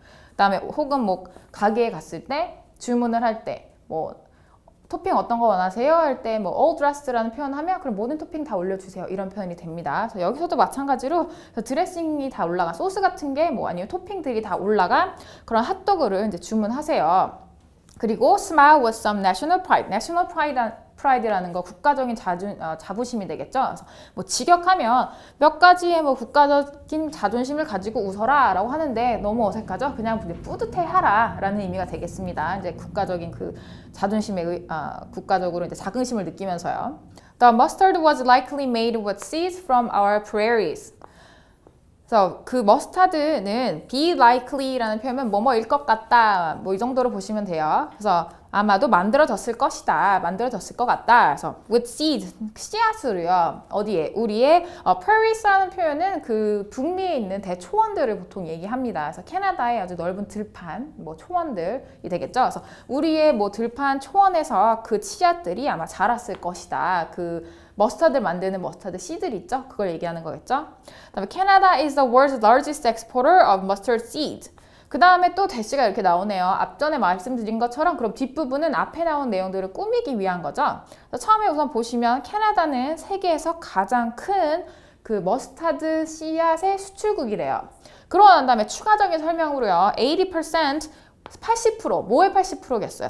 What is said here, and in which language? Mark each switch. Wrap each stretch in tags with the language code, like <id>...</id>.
<ko>그다음에 혹은 뭐 가게에 갔을 때 주문을 할 때 뭐 토핑 어떤 거 원하세요? 할 때 뭐</ko> <en>all dressed</en> <ko>라는 표현 하면 그럼 모든 토핑 다 올려주세요. 이런 표현이 됩니다. 그래서 여기서도 마찬가지로 드레싱이 다 올라간 소스 같은 게 뭐 아니면 토핑들이 다 올라간 그런 핫도그를 이제 주문하세요. 그리고</ko> <en>smile with some national pride. national pride</en> <ko>라는 거 국가적인 자부심이 되겠죠. 그래서 뭐 직역하면 몇 가지의 뭐 국가적인 자존심을 가지고 웃어라라고 하는데 너무 어색하죠. 그냥 뿌듯해하라라는 의미가 되겠습니다. 이제 국가적인 그 자존심에 국가적으로 이제 자긍심을 느끼면서요.</ko> <en>The mustard was likely made with seeds from our prairies.</en> <ko>그래서 그 머스타드는</ko> <en>be likely</en> <ko>라는 표현은 뭐뭐일 것 같다 뭐 이 정도로 보시면 돼요. 그래서 아마도 만들어졌을 것이다, 만들어졌을 것 같다. 그래서</ko> <en>with seed</en> <ko>씨앗으로요. 어디에? 우리의 prairies라는 표현은 그 북미에 있는 대초원들을 보통 얘기합니다. 그래서 캐나다의 아주 넓은 들판, 뭐 초원들이 되겠죠. 그래서 우리의 뭐 들판 초원에서 그 씨앗들이 아마 자랐을 것이다. 그 머스타드 만드는 머스타드 씨들 있죠? 그걸 얘기하는 거겠죠? 그다음에</ko> <en>Canada is the world's largest exporter of mustard seeds.</en> <ko>그 다음에 또 대시가 이렇게 나오네요. 앞전에 말씀드린 것처럼 그럼 뒷부분은 앞에 나온 내용들을 꾸미기 위한 거죠. 처음에 우선 보시면 캐나다는 세계에서 가장 큰 그 머스타드 씨앗의 수출국이래요. 그러고 난 다음에 추가적인 설명으로요. 80% 80% 뭐의 80%겠어요?</ko>